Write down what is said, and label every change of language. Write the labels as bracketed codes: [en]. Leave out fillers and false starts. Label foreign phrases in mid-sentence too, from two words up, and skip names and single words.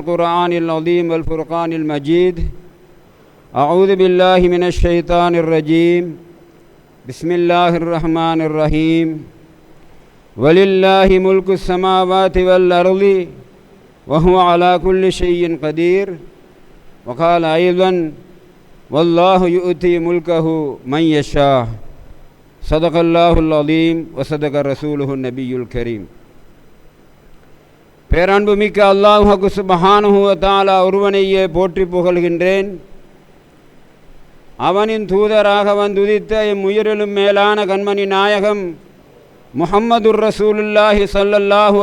[ar] القرآن العظیم والفرقان المجید اعوذ باللہ من الشیطان الرجیم بسم اللہ الرحمن الرحیم وَلِلَّهِ مُلْكُ السَّمَاوَاتِ وَالْأَرْضِ وَهُوَ عَلَى كُلِّ شَيْءٍ قَدِيرٌ وَقَالَ أَيْضًا وَاللَّهُ يُؤْتِي مُلْكَهُ مَنْ يَشَاءُ صدق الله العظيم وصدق رسوله النبي الكريم. [ta] பேரன்புமிக்க அல்லாஹ் [ar] سبحانه وتعالى [ta] ஒருவனையே போற்றி புகழ்கின்றேன். அவனின் தூதராக வந்துதித்த எம்முயிரிலும் மேலான கண்மணி நாயகம் [ar] محمد رسول الله صلى الله